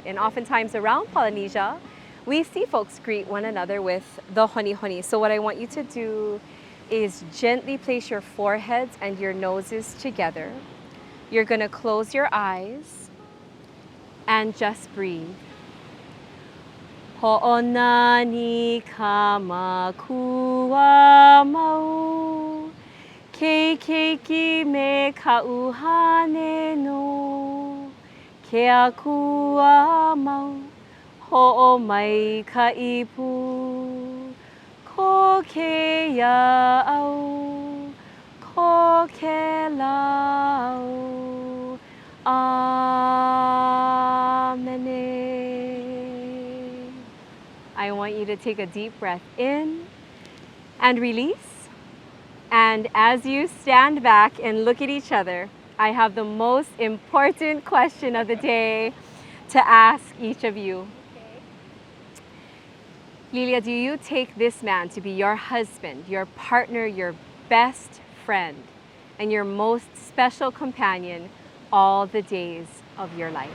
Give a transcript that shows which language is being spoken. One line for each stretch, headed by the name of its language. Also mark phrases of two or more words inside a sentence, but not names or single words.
English: And oftentimes around Polynesia, we see folks greet one another with the
Hawaiian: honi honi.
English: So what I want you to do is gently place your foreheads and your noses together. You're going to close your eyes and just breathe.
Hawaiian: Ho'onani kamakua mau, keiki me ka'uhane no, ke akua mau, ho'omai ka'ipu, ko ke ia'au, ko ke lau, Amen.
English: I want you to take a deep breath in and release. And as you stand back and look at each other, I have the most important question of the day to ask each of you. Lilia, do you take this man to be your husband, your partner, your best friend, and your most special companion all the days of your life?